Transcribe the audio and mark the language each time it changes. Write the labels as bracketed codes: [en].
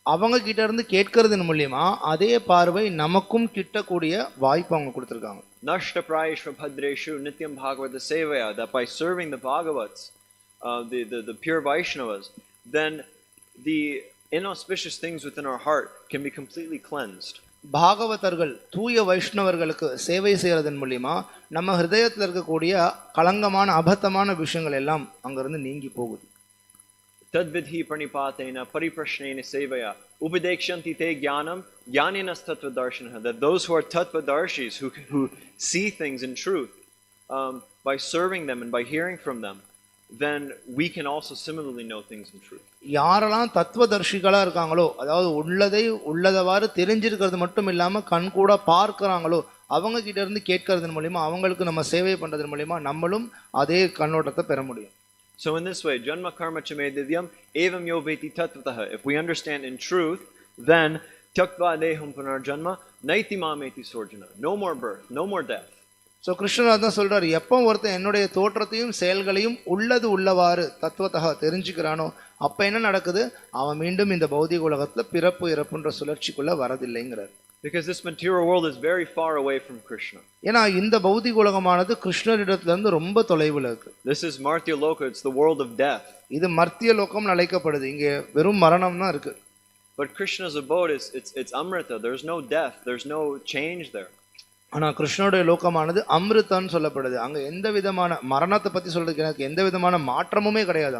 [ta] அவங்க கிட்ட இருந்து கேட்கறதன் மூலமா அதே பார்வை நமக்கும் கிட்டக்கூடிய வாய்ப்பு அவங்க கொடுத்துருக்காங்க. [sa] Nashta prayeshva bhadreshu nityam bhagavata sevaya, [en] that by serving the Bhagavats, the pure Vaishnavas, then the inauspicious things within our heart can be completely cleansed. [ta] பாகவதர்கள் தூய வைஷ்ணவர்களுக்கு சேவை செய்யறதன் மூலியமா நம்ம ஹிருதயத்தில் இருக்கக்கூடிய களங்கமான அபத்தமான விஷயங்கள் எல்லாம் அங்கிருந்து நீங்கி போகுது. [sa] Tadvidhi pranipatena pariprashnena sevaya upadekshanti te jnanam jnaninas tattvadarshinaha, [en] that those who are tattvadarshis, who see things in truth, by serving them and by hearing from them, then we can also similarly know things in truth. [ta] யாரெல்லாம் தத்துவதர்ஷிகளா இருக்காங்களோ, அதாவது உள்ளதை உள்ளதவாறு தெரிஞ்சிருக்கிறது மட்டும் இல்லாம கண் கூட பார்க்கறாங்களோ, அவங்க கிட்ட இருந்து கேட்கறதன் மூலமா அவங்களுக்கு நம்ம சேவை பண்றதன் மூலமா நம்மளும் அதே கண்ணோட்டத்தை பெற முடியும். [en] So in this way, [sa] janma karma chame divyam evam yo veti tattvataha, [en] if we understand in truth, then [sa] tyaktva deham punarjanma naiti mameti sorjana, [en] no more birth, no more death. [ta] So கிருஷ்ணர் தான் சொல்றார், எப்போ ஒருத்தன் என்னுடைய தோற்றத்தையும் செயல்களையும் உள்ளது உள்ளவாறு தத்துவத்தக தெரிஞ்சுக்கிறானோ அப்போ என்ன நடக்குது, அவன் மீண்டும் இந்த பௌதிக உலகத்தில் பிறப்பு இறப்புன்ற சுழற்சிக்குள்ள வரதில்லைங்கிறார். [en] Because this material world is very far away from Krishna. [ta] ஏன்னா இந்த பௌதிக உலகமானது கிருஷ்ணரிடத்துல இருந்து ரொம்ப தொலைவில் இருக்கு. [en] This is Martya Loka, it's the world of death. [ta] இது மர்த்திய லோகம் அழைக்கப்படுது, இங்கே வெறும் மரணம் தான் இருக்கு. [en] But Krishna's abode is it's Amrita, there's no death, there's no change there. [ta] ஆனா கிருஷ்ணனுடைய லோகமானது அமிர்தம்னு சொல்லப்படுது, அங்க எந்த விதமான மரணத்தை பத்தி சொல்றதுக்கு எனக்கு எந்த விதமான மாற்றமுமே கிடையாது.